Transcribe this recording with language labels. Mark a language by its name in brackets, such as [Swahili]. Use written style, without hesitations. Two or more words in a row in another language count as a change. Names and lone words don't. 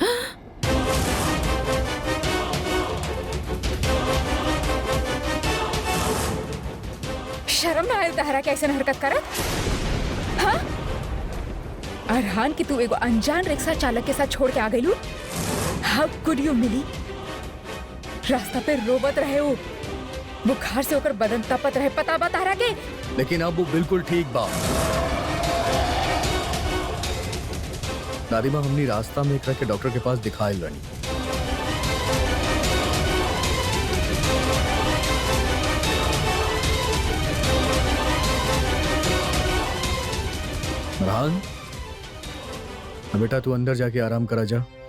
[Bhojpuri] शर्म ना आयल तहरा के ऐसे हरकत करत? हाँ? अरहान की तू एगो अनजान रिक्शा चालक के साथ छोड़ के आ गई लू? [English] How could you Mili? [Bhojpuri] रास्ता पे रोबत रहे हो, बुखार से होकर बदन तपत रहे, पता बा तारा के। लेकिन अब वो बिल्कुल ठीक बा। दादीमा हमनी रास्ता में एकरा के डॉक्टर के पास दिखाए लनी। फरहान, बेटा तू अंदर जाके आराम करा जा।